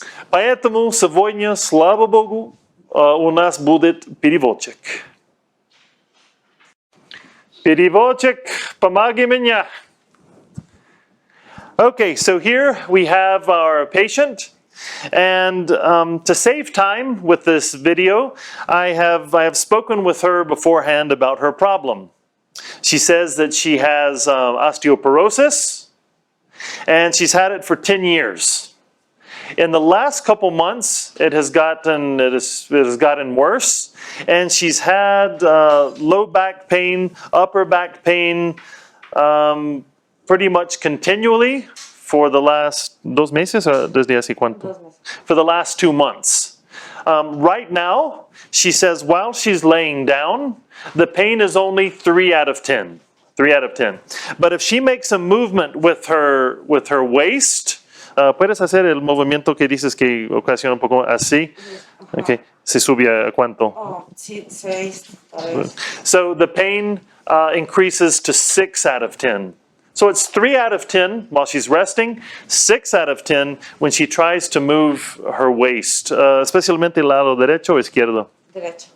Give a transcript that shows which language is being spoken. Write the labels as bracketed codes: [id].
[ru] Поэтому сегодня, слава Богу, у нас будет переводчик. Переводчик, помоги меня. [en] Okay, so here we have our patient. And to save time with this video, I have spoken with her beforehand about her problem. She says that she has osteoporosis, and she's had it for 10 years. In the last couple months, it has gotten worse, and she's had low back pain, upper back pain, pretty much continually for the last [es] ¿2 meses? ¿Desde hace cuánto? [en] For the last 2 months. Right now, she says while she's laying down, the pain is only 3 out of 10. 3 out of 10. But if she makes a movement with her waist, [es] ¿puedes hacer el movimiento que dices que ocasiona un poco así? Okay. ¿Se sube a cuánto? Oh, sí, 6. [en] So the pain increases to 6 out of 10. So it's 3 out of 10 while she's resting, 6 out of 10 when she tries to move her waist, [es] especialmente el lado derecho o izquierdo? Derecho.